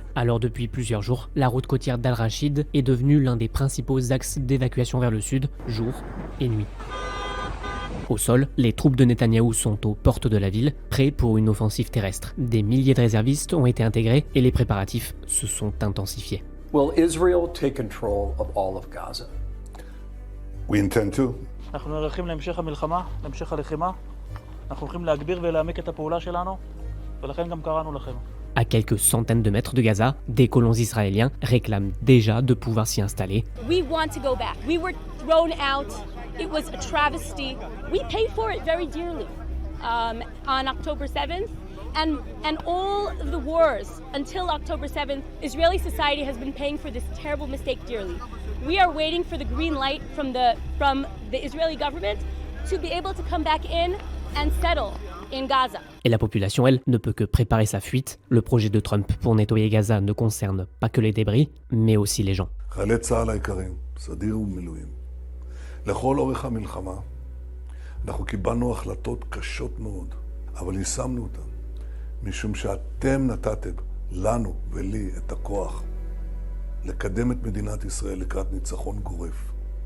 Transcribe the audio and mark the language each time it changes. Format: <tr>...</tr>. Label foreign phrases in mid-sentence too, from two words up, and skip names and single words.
<fr>Alors depuis plusieurs jours, la route côtière d'Al-Rachid est devenue l'un des principaux axes d'évacuation vers le sud, jour et nuit. Au sol, les troupes de Netanyahou sont aux portes de la ville, prêts pour une offensive terrestre. Des milliers de réservistes ont été intégrés et les préparatifs se sont intensifiés.</fr> <en>Will Israel take control of all of Gaza? We intend to.</en> <he>אנחנו נערכים להמשך המלחמה, להמשך הלחימה. אנחנו הולכים להגביר ולהעמיק את הפעולה שלנו, ולכן גם קראנו לכם.</he> <fr>À quelques centaines de mètres de Gaza, des colons israéliens réclament déjà de pouvoir s'y installer.</fr> <en>We want to go back. We were thrown out. It was a travesty. We paid for it very dearly on October 7th. And all the wars until October 7th, Israeli society has been paying for this terrible mistake dearly. We are waiting for the green light from the Israeli government to be able to come back in and settle in Gaza.</en> <fr>Et la population, elle, ne peut que préparer sa fuite. Le projet de Trump pour nettoyer Gaza ne concerne pas que les débris, mais aussi les gens.</fr> <he>חיילי צה"ל היקרים, סדיר ומילואים. לכל אורך המלחמה, אנחנו קיבלנו החלטות קשות מאוד, אבל יישמנו אותן, משום שאתם נתתם לנו ולי את הכוח לקדם את מדינת ישראל לקראת ניצחון גורף.</he>